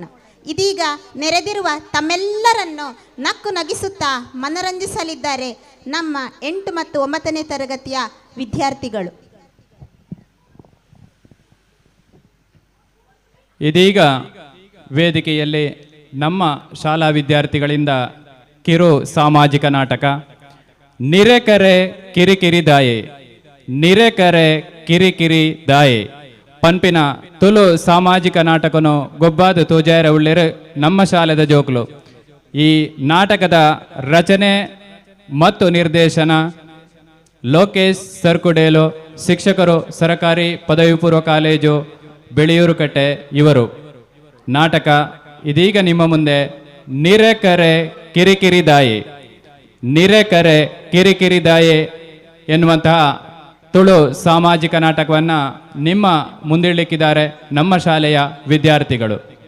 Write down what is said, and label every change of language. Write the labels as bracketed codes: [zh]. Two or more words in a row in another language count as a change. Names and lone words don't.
[kn] ಇದೀಗ ನೆರೆದಿರುವ ತಮ್ಮೆಲ್ಲರನ್ನು ನಕ್ಕು ನಗಿಸುತ್ತಾ ಮನರಂಜಿಸಲಿದ್ದಾರೆ ನಮ್ಮ 8 ಮತ್ತು 9ನೇ ತರಗತಿಯ ವಿದ್ಯಾರ್ಥಿಗಳು. ಇದೀಗ ವೇದಿಕೆಯಲ್ಲಿ ನಮ್ಮ ಶಾಲಾ ವಿದ್ಯಾರ್ಥಿಗಳಿಂದ ಕಿರು ಸಾಮಾಜಿಕ ನಾಟಕ [tcy] ನಿರೆಕರೆ ಕಿರಿಕಿರಿ ದಾಯೆ ನಿರೆಕರೆ ಕಿರಿಕಿರಿ ದಾಯೆ ಪನ್ಪಿನ ತುಳು ಸಾಮಾಜಿಕ ನಾಟಕನು ಗೊಬ್ಬಾದು ತೋಜಾರ ಉಳ್ಳಿರು ನಮ್ಮ ಶಾಲೆದ ಜೋಕ್ಲು. [kn] ಈ ನಾಟಕದ ರಚನೆ ಮತ್ತು ನಿರ್ದೇಶನ ಲೋಕೇಶ್ ಸರ್ಕುಡೇಲು, ಶಿಕ್ಷಕರು ಸರಕಾರಿ ಪದವಿ ಪೂರ್ವ ಕಾಲೇಜು ಬೆಳೆಯೂರುಕಟ್ಟೆ ಇವರು. ನಾಟಕ ಇದೀಗ ನಿಮ್ಮ ಮುಂದೆ ನಿರೆಕರೆ ಕಿರಿಕಿರಿ ದಾಯೆ ನಿರೆಕರೆ ಕಿರಿಕಿರಿ ದಾಯೆ ಎನ್ನುವಂತಹ ತುಳು ಸಾಮಾಜಿಕ ನಾಟಕವನ್ನು ನಿಮ್ಮ ಮುಂದಿಡಲಿಕ್ಕಿದ್ದಾರೆ ನಮ್ಮ ಶಾಲೆಯ ವಿದ್ಯಾರ್ಥಿಗಳು.